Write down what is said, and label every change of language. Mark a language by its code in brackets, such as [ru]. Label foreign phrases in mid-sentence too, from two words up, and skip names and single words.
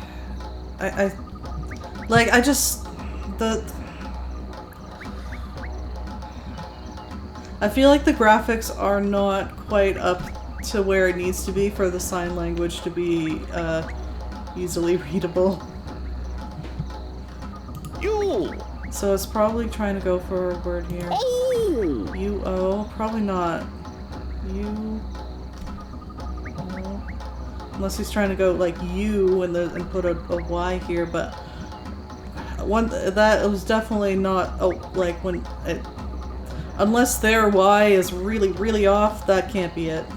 [en] I just, I feel like the graphics are not quite up to where it needs to be for the sign language to be, easily readable. U. So it's probably trying to go for a word here. O. U-O, probably not. U-O. Unless he's trying to go like U and put a Y here, but that was definitely not, like when it, unless their Y is really, really off, that can't be it.